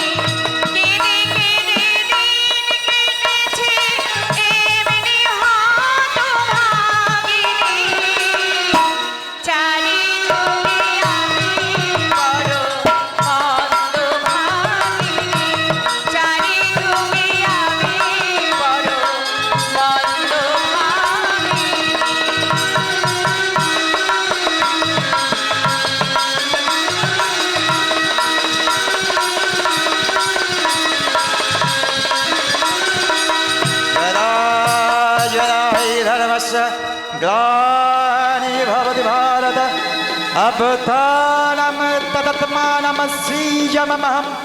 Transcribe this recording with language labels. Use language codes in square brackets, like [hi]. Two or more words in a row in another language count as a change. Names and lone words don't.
[bn] কেঁদে কেঁদে দিন কেটেছে এমনি হতভাগিনী, চারি যুগে আমি বড় মন্দ ভাগিনী, চারি যুগে আমি বড় মন্দ ভাগিনী। [sa] यदा यदा हि धर्मस्य ग्लानिः भवति भारत, अभ्युत्थानं तदात्मानं सृजाम्यहं,